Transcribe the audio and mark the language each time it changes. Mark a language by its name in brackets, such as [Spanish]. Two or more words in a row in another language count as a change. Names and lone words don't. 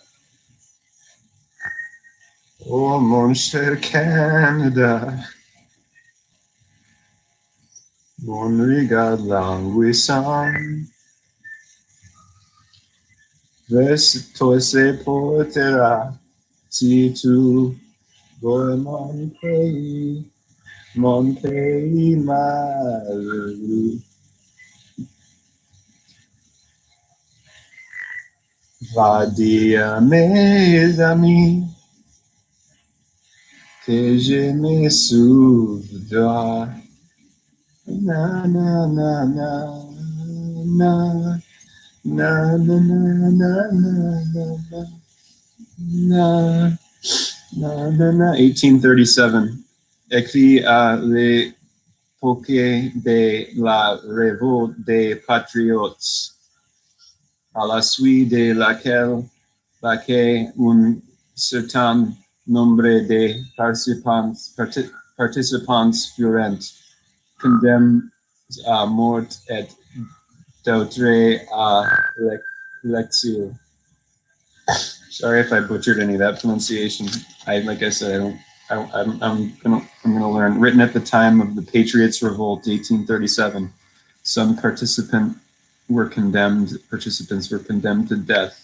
[French] Oh, mon cher Canada, mon regard languissant, vers toi se portera, si tu vois mon pays malheureux. Va dire à mes amis que je me souviendrai. Na na na na na na na na na na na na 1837. Écrit à l'époque de la révolte des patriotes, à la suite de laquelle un certain nombre de participants furent condemnés à mort et d'autres à l'exil. [English] Sorry if I butchered any of that pronunciation. Like I said, I don't. I'm gonna learn. Written at the time of the Patriots' Revolt, 1837. Some participants were condemned to death.